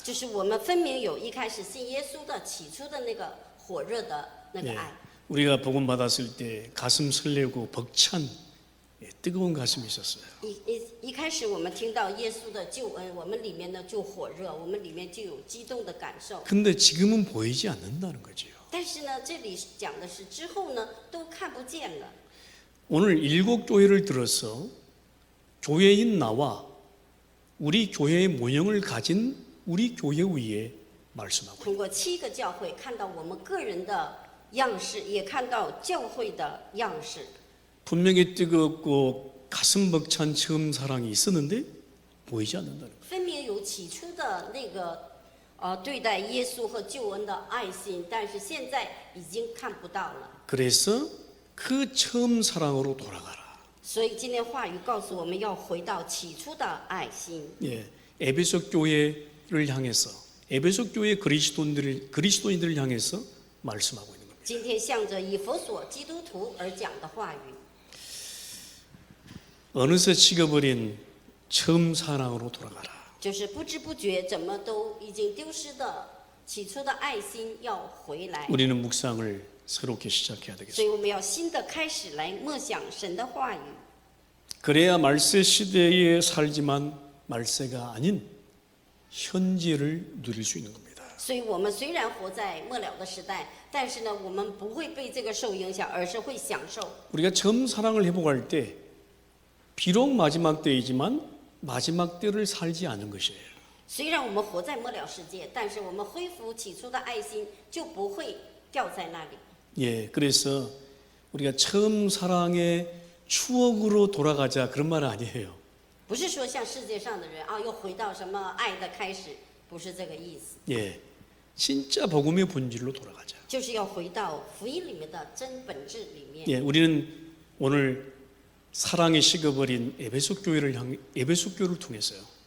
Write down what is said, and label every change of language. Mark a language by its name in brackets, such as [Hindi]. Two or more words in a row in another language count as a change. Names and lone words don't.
[Chinese] 就是我们分明有一开始信耶稣的起初的那个火热的那个爱。 [Korean] 우리가 복음 받았을 때 가슴 설레고 벅찬 뜨거운 가슴이 있었어요. [Chinese] 一开始我们听到耶稣的救恩，我们里面呢就火热，我们里面就有激动的感受。 [Korean] 근데 지금은 보이지 않는다는 거지요. [Chinese] 但是呢，这里讲的是之后呢都看不见了。 [Korean] 오늘 7교회를 들어서 교회인 나와 우리 교회의 모형을 가진 우리 교회 위에 말씀하고 [Chinese] 通过7个教会，看到我们个人的样式，也看到教会的样式。 [Korean] 분명히 뜨겁고 가슴 벅찬 처음 사랑이 있었는데 보이지 않는다는 거예요. [Chinese] 分明有起初的那个对待耶稣和救恩的爱心，但是现在已经看不到了。 [Korean] 그래서 그 처음 사랑으로 돌아가라. [Chinese] 所以今天话语告诉我们要回到起初的爱心。 [Korean] 에베소 교회를 향해서 에베소 교회 그리스도인들을 향해서 말씀하고 있는 겁니다. [Chinese] 今天向着以弗所基督徒而讲的话语， [Korean] 어느새 식어버린 처음 사랑으로 돌아가라. [Chinese] 就是不知不觉怎么都已经丢失的起初的爱心要回来。 [Korean] 우리는 묵상을 새롭게 시작해야 [Chinese] 所 [Korean] 되겠습니다. [Chinese] 以我们要新的开始来默想神的话语。 [Korean] 그래야 말세 시대에 살지만 말세가 아닌 현재를 누릴 수 있는 겁니다. [Chinese] 所以我们虽然活在末了的时代，但是呢，我们不会被这个受影响，而是会享受。 [Korean] 우리가 처음 사랑을 회복할 때 비록 마지막 때이지만 마지막 때를 살지 않은 것이에요. [Chinese] 虽然我们活在末了世界，但是我们恢复起初的爱心，就不会掉在那里。 [Korean] 그래서 우리가 처음 사랑의 추억으로 돌아가자 그런 말은 아니에요. [Chinese] 不是说像世界上的人又回到什么爱的开始，不是这个意思。 [Korean] 진짜 복음의 본질로 돌아가자. [Chinese] 就是要回到福音里面的真本质里面。 [Korean] 우리는 오늘 사랑에 식어버린 에베소 교회를 통해서요.